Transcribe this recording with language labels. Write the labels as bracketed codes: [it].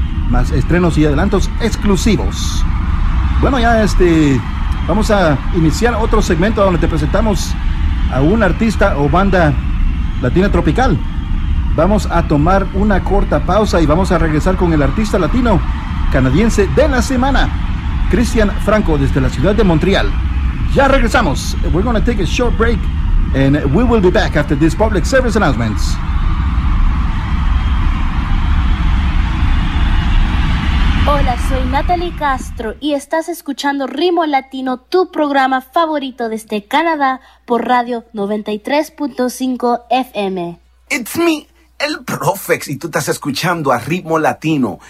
[es] Más estrenos y adelantos exclusivos. Bueno, ya vamos a iniciar otro segmento donde te presentamos a un artista o banda latina tropical. Vamos a tomar una corta pausa y vamos a regresar con el artista latino canadiense de la semana, Cristian Franco, desde la ciudad de Montreal. Ya regresamos. [en] We're going to take a short break and we will be back after these public service announcements. [es] Hola, soy Natalie Castro y estás escuchando Ritmo Latino, tu programa favorito desde Canadá por Radio 93.5 FM. [en] It's me, [es] el Profex, y tú estás escuchando a Ritmo Latino.